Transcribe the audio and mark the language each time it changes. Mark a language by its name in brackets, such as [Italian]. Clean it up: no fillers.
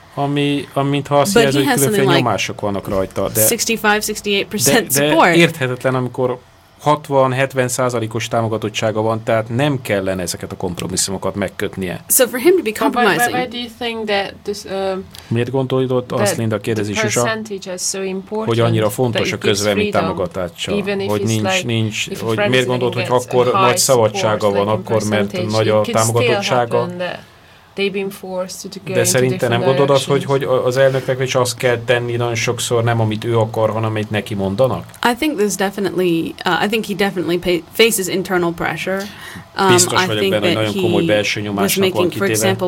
[Hungarian] Ami mintha azt jelenti, hogy különféle nyomások vannak rajta, de [English] 65-68% support. [Hungarian] De érthetetlen, amikor 60-70%-os támogatottsága van, tehát nem kellene ezeket a kompromisszumokat megkötnie. [English] So for him to be compromising. Why do you think that this, [Hungarian] miért gondolod azt, Linda, kérdezi Zsuzsa, hogy annyira fontos a közvélemény támogatása, hogy nincs, hogy miért gondolod, hogy akkor nagy szabadsága van, akkor mert nagy a támogatottsága? De szerinte nem gondolod azt, hogy az elnöknek is azt kell tenni nagyon sokszor, nem amit ő akar, hanem amit neki mondanak? [English] I think there's definitely, I think he definitely faces internal pressure. [Hungarian] Biztos vagyok benne, hogy nagyon komoly belső nyomásnak van kitéve.